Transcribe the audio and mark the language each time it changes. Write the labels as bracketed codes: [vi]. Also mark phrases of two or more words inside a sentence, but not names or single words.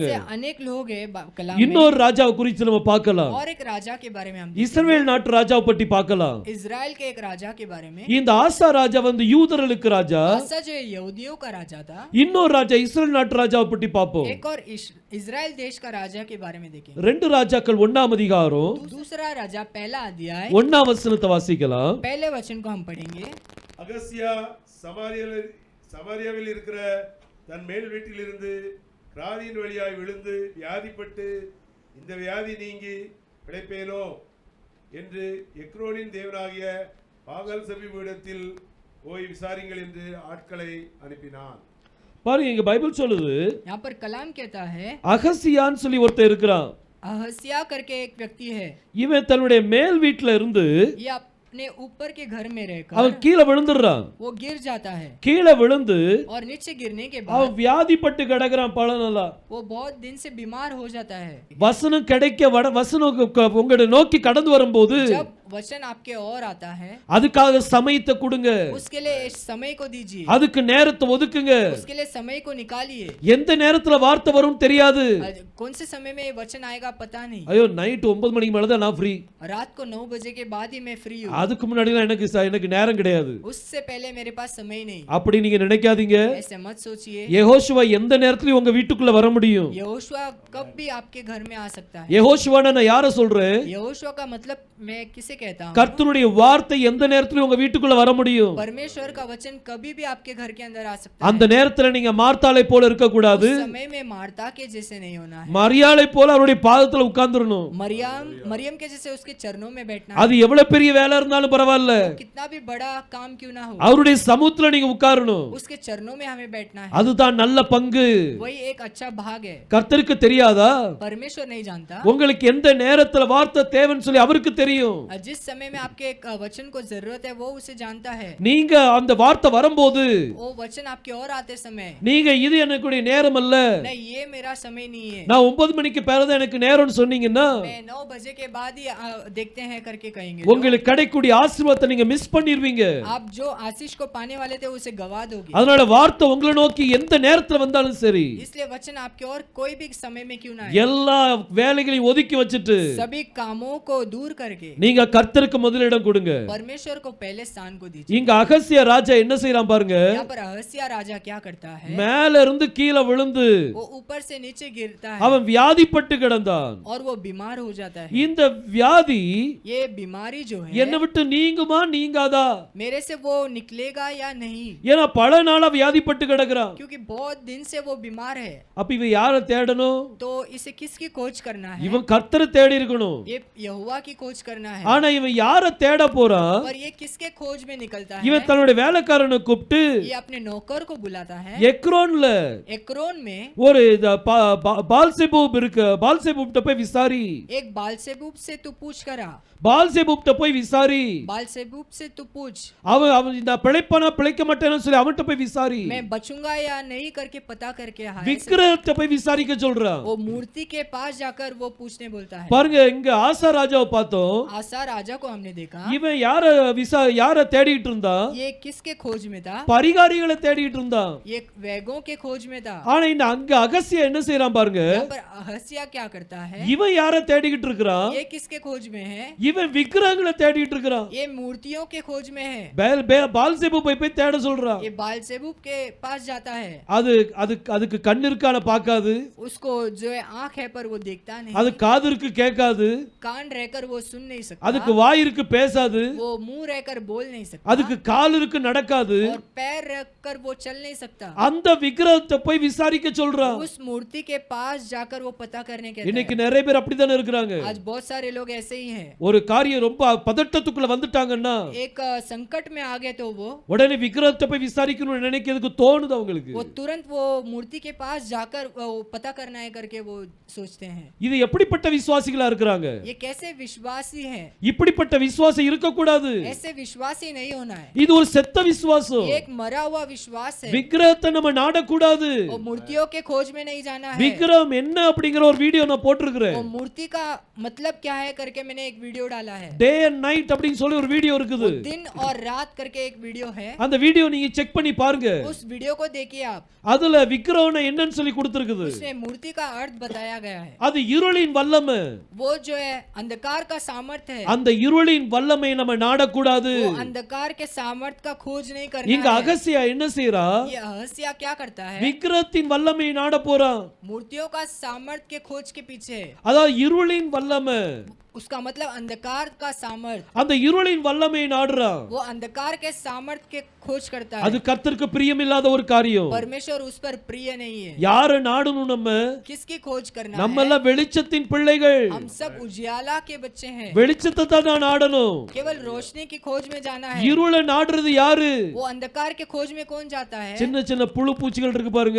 [hi] ऐसे अनेक लोग हैं कलाम में। [ta] இன்னொரு ராஜாவை குறித்து நம்ம பார்க்கலாம். [hi] और एक राजा के बारे में हम [ta] இஸ்ரவேல் நாட்டு ராஜாவை பற்றி பார்க்கலாம். [hi] इजराइल के एक राजा के बारे में। [ta] இந்த ஆசா ராஜா வந்து யூதர்களுக்கு ராஜா, [hi] आसा जो यहूदियों का राजा था। [ta] இன்னொரு ராஜா இஸ்ரவேல் நாட்டு ராஜாவை பற்றி பார்ப்போம். [hi] एक और इजराइल देश का राजा के बारे में देखेंगे। [ta] ரெண்டு ராஜாக்கள் 1ஆம் அதிகாரம் [hi] दूसरा राजा पहला अध्याय [ta] 1ஆம் வசனத்தை வாசிக்கலாம். [hi] पहले वचन को हम पढ़ेंगे। [ta] அகசியா சமாரியாவில் இருக்கிற தன் மேல் வீட்டிலிருந்து கிராதியின் வழியாய் விழுந்து வியாதிப்பட்டு இந்த வியாதி நீங்கி பிழைப்பேனோ என்று எக்ரோனின் தேவனாகிய பாகால் செபீமிடத்தில் போய் விசாரிங்கள் என்று ஆட்களை அனுப்பினான். பாருங்க இங்க பைபிள் சொல்லுது, [hi] यहाँ पर कलाम कहता है [ta] அகசியான்னு சொல்லி ஒருத்தர் இருக்கிறான். [hi] अहस्या करके एक व्यक्ति है। [ta] இவன் தன்னுடைய மேல் வீட்டுல இருந்து [hi] ये अपने ऊपर के घर में रहकर [ta] அவன் கீழே விழுந்துடுறான். [hi] वो गिर जाता है [ta] கீழே விழுந்து [hi] और नीचे गिरने के [ta] அவன் [hi] बाद [ta] வியாதிப்பட்டு கிடக்குறான் பல நாளா. [hi] वो बहुत दिन से बीमार हो जाता है। [ta] வசனம் கிடைக்க வசனம் உங்களை நோக்கி கடந்து வரும்போது [hi] जब वचन आपके और आता है [ta] அதுக்காக சமயத்தை கொடுங்க, [hi] उसके लिए समय को दीजिए, [ta] அதுக்கு நேரத்தை ஒதுக்குங்க. [hi] उसके लिए समय को निकालिए। [ta] எந்த நேரத்துல வார்த்தை வரும் தெரியாது. [hi] कौन से समय में वचन आएगा पता नहीं। [ta] ஐயோ நைட் 9 மணிக்கு மேல தான் நான் ஃப்ரீ, [hi] रात को 9 बजे के बाद ही मैं फ्री हूँ, [ta] அதுக்கு முன்னாடி எனக்கு நேரம் கிடையாது. [hi] उससे पहले मेरे पास समय नहीं। [ta] அப்படி நீங்க நினைக்காதீங்க. [hi] ऐसे मत सोचिए। [ta] யெகோஷுவா எந்த நேரத்துலயும் உங்க வீட்டுக்குள்ள வர முடியும். [hi] यहोशुआ कब भी आपके घर में आ सकता है। [ta] யெகோஷுவான நான் யாரை சொல்றேன்? [hi] यहोशुआ का मतलब मैं किसे कहता हूँ? [ta] கர்த்தருடைய வார்த்தை எந்த நேரத்துலயும் உங்க வீட்டுக்குள்ள வர முடியும். [hi] परमेश्वर का वचन कभी भी आपके घर के अंदर आ सकता [ta] அந்த [hi] है। [ta] நேரத்துல நீங்க மார்த்தாளை போல இருக்க கூடாது. [hi] उस समय में मार्ता के जैसे नहीं होना है। [ta] மரியாளை போல அவருடைய பாதத்துல உட்கார்ந்துறணும். [hi] मरियम के जैसे उसके चरणों में बैठना है। [ta] அது எவ்வளவு பெரிய வேலை இருந்தாலும் பரவாயில்ல, [hi] कितना भी बड़ा काम क्यों ना हो, [ta] அவருடைய சமூகத்துல நீங்க உட்காரணும். [hi] उसके चरणों में हमें बैठना है। [ta] அதுதான் நல்ல பங்கு. [hi] वही एक अच्छा भाग है। [ta] கர்த்தருக்கு தெரியாதா [hi] परमेश्वर नहीं जानता [ta] உங்களுக்கு எந்த நேரத்துல வார்த்தை தேவைன்னு சொல்லி அவருக்கு தெரியும். [hi] जिस समय में आपके एक वचन को जरूरत है वो उसे जानता है। [ta] நீங்க அந்த வார்த்தை வரும்போது [hi] वो वचन आपके और आते समय [ta] நீங்க இது எனக்கு நேரம் அல்ல, [hi] नहीं ये मेरा समय नहीं है, [ta] நான் 9 மணிக்கு பிறகு எனக்கு நேரம்னு சொன்னீங்கன்னா [hi] मैं 9 बजे के बाद ही देखते हैं करके कहेंगे, [ta] உங்களுக்கு கிடைக்கக்கூடிய ஆசீர்வாதத்தை நீங்க மிஸ் பண்ணிடுவீங்க. [hi] आप जो आशीष को पाने वाले थे उसे गवा दोगे। [ta] அதனால வார்த்தை உங்களை நோக்கி எந்த நேரத்துல வந்தாலும் சரி, [hi] इसलिए वचन आपके और कोई भी समय में क्यों ना आए, [ta] எல்லா வேலைகளையும் ஒதுக்கி வச்சுட்டு [hi] सभी कामों को दूर करके [ta] நீங்க கர்த்தருக்கு முதலிடம் கொடுங்க. [hi] परमेश्वर को पहले स्थान को दीजिए। [ta] இங்க அகசியா ராஜா என்ன செய்யறான் பாருங்க, [hi] यहाँ पर अहस्या राजा क्या करता है, [ta] மேல இருந்து கீழே விழுந்து [hi] वो ऊपर से नीचे गिरता है [ta] அவன் வியாதிப்பட்டு கிடந்தான். [hi] और वो बीमार हो जाता है। [ta] இந்த வியாதி [hi] ये बीमारी जो है [ta] என்னை விட்டு நீங்குமா நீங்காதா? [hi] मेरे से वो निकलेगा या नहीं, [ta] ஏன்னா பல நாளா வியாதிப்பட்டு கிடக்குறான். [hi] क्योंकि बहुत दिन से वो बीमार है। [ta] அப்ப இவன் யாரை தேடணும்? [hi] तो इसे किसकी खोज करना है? [ta] இவன் கர்த்தரை தேடி இருக்கணும். [hi] ये यहोवा की खोज करना है। [ta] ஆனா இவன் யாரை தேட போறான்? [hi] और ये किसके खोज में निकलता है? [ta] இவன் தன்னுடைய வேலைக்காரனை கூப்பிட்டு [hi] ये अपने नौकर को बुलाता है। [ta] எக்ரோன்ல [hi] एक्रोन में [ta] ஒரு பால்செபூப் இருக்கு, பால்செபூப்ட்ட போய் விசாரி, [hi] एक बालसेबूब से तू पूछ करा, [ta] பால்செபூப்ட்ட போய் விசாரி, [hi] बालसेबूब से तू पूछ, [ta] அவன் நான் பிழைப்பானா பிழைக்க மாட்டேன்னு சொல்லி அவன்கிட்ட போய் விசாரி, [hi] मैं बचूंगा या नहीं करके पता करके आया। [ta] விக்கிரகத்தை போய் விசாரிக்க சொல்றான். [hi] वो मूर्ति के पास जाकर वो पूछने बोलता है। [ta] பாருங்க இங்க ஆசா ராஜாவை பார்த்தோம். [hi] आसा राजा को हमने देखा, [ta] இவன் யார தேடிட்டு இருந்தான்? [hi] ये किसके खोज में था? [ta] பரிகாரிகளை தேடிட்டு இருந்தான். [hi] ये वेगों के खोज में था। [ta] ஆனா இந்த அங்க அகசியா என்ன செய்யறான் பாருங்க, [hi] यहाँ पर अहस्या क्या करता है? [ta] இவன் யார தேடிக்கிட்டு இருக்கிறான்? [hi] ये किसके खोज में है? [ta] இவன் விக்கிரகங்களை தேடிட்டு இருக்கிறான். [hi] ये मूर्तियों के खोज में है। [ta] பால்செபூப் போய் தேட சொல்றான். [hi] ये बालसेबूब के पास जाता है। [ta] அதுக்கு கண் இருக்கான பார்க்காது, [hi] उसको जो है आंख है पर वो देखता नहीं, [ta] அது காது இருக்கு கேட்காது, [hi] कान रहकर वो सुन नहीं सकता, [ta] அதுக்கு வாய் இருக்கு பேசாது, [hi] वो मुंह रहकर बोल नहीं सकता, [ta] அதுக்கு கால் இருக்கு நடக்காது. [hi] और पैर रखकर वो चल नहीं सकता। [ta] அந்த விக்கிரகத்தை போய் விசாரிக்க சொல்றான். [hi] उस मूर्ति के पास जाकर वो पता करने के [ta] இன்னைக்கு நிறைய பேர் அப்படித்தானே இருக்கிறாங்க. [hi] आज बहुत सारे लोग ऐसे ही हैं। [ta] ஒரு காரியம் ரொம்ப பதட்டத்துக்குள்ள வந்துட்டாங்கன்னா [hi] एक संकट में आ गए तो वो [ta] உடனே விக்கிரகத்தை போய் விசாரிக்கணும்னு நினைக்கிறதுக்கு தோணுது அவங்களுக்கு. [hi] तुरंत वो मूर्ति के पास जाकर वो पता करना है करके वो सोचते हैं। [ta] இது எப்படிப்பட்ட விசுவாசிகளா இருக்கிறாங்க? [hi] ये कैसे विश्वासी हैं? [ta] இப்படிப்பட்ட விசுவாசம் இருக்க கூடாது. [hi] ऐसे विश्वासी नहीं होना है। [ta] இது ஒரு செத்த விசுவாசம். [hi] ये एक मरा हुआ विश्वास है। [ta] விக்கிரகத்தை நம்ம நாட கூடாது. [hi] और मूर्तियों के खोज में नहीं जाना है, [ta] விக்கிரகம் என்ன அப்படிங்கிற ஒரு வீடியோ நான் போட்டிருக்கிறேன். [hi] वो मूर्ति का मतलब क्या है करके मैंने एक वीडियो डाला है, [en] day and night [ta] அப்படின்னு சொல்லி ஒரு வீடியோ இருக்குது. [hi] दिन और रात करके एक वीडियो है, [ta] அந்த வீடியோ நீங்க செக் பண்ணி பாருங்க. [hi] उस वीडियो को देखिए आप, [ta] அதுல விக்கிரகம் என்னன்னு சொல்லி கொடுத்திருக்குது. [hi] उसमें मूर्ति का अर्थ बताया गया है, [ta] அது இருளின் வல்லமை. [hi] वो जो है अंधकार का सामर्थ है, [ta] அந்த இருளின் வல்லமை நம்ம நாடக்கூடாது. [hi] वो अंधकार के सामर्थ का खोज नहीं करना [ta] இங்க [hi] है। [ta] அகசியா என்ன செய்றா? [hi] ये अहस्या क्या करता है, [ta] விக்கிரகத்தின் வல்லமை நாட போறான். [hi] मूर्तियों का सामर्थ के खोज के पीछे, [ta] அதாவது இருளின் வல்லமை, [hi] उसका मतलब अंधकार का सामर्थ, [ta] அந்த இருளின் வல்லமை நாடுறான். [hi] वो अंधकार के सामर्थ के खोज करता [ta] அது [hi] है। [ta] கர்த்தருக்கு பிரியமில்லாத ஒரு காரியம். [hi] परमेश्वर उस पर प्रिय नहीं है। [ta] யாரை நாடணும் நம்ம? [hi] किसकी खोज करना [ta] நம்ம [hi] है? [ta] எல்லாம் வெளிச்சத்தின் பிள்ளைகள். [hi] हम सब उजियाला के बच्चे हैं, [ta] வெளிச்சத்தை தான் நான் நாடணும். [hi] केवल रोशनी की खोज में जाना है। [ta] இருளை நாடுறது யாரு? [hi] वो अंधकार के खोज में कौन जाता है? [ta] சின்ன சின்ன புழு பூச்சிகள் இருக்கு பாருங்க.